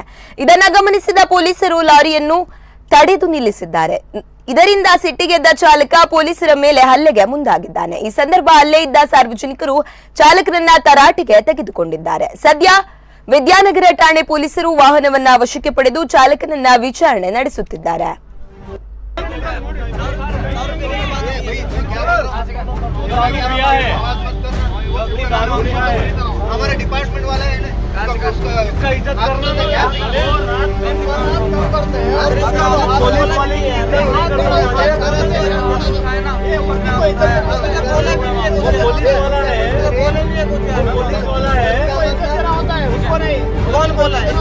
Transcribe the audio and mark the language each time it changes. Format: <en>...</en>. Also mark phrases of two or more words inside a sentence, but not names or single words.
<kn>ಇದನ್ನ ಗಮನಿಸಿದ ಪೊಲೀಸರು ಲಾರಿಯನ್ನು ತಡೆದು ನಿಲ್ಲಿಸಿದ್ದಾರೆ. ಇದರಿಂದ ಸಿಟ್ಟಿಗೆದ್ದ ಚಾಲಕ ಪೊಲೀಸರ ಮೇಲೆ ಹಲ್ಲೆಗೆ ಮುಂದಾಗಿದ್ದಾನೆ. ಈ ಸಂದರ್ಭ ಅಲ್ಲೇ ಇದ್ದ ಸಾರ್ವಜನಿಕರು ಚಾಲಕನನ್ನ ತರಾಟೆಗೆ ತೆಗೆದುಕೊಂಡಿದ್ದಾರೆ. ಸದ್ಯ ವಿದ್ಯಾನಗರ ಠಾಣೆ ಪೊಲೀಸರು ವಾಹನವನ್ನ ವಶಕ್ಕೆ ಪಡೆದು ಚಾಲಕನನ್ನ ವಿಚಾರಣೆ ನಡೆಸುತ್ತಿದ್ದಾರೆ.</kn> <hi>हमारे डिपार्टमेंट वाले हैं इसका इज्जत करना है क्या? पुलिस वाले कौन बोला है?</hi>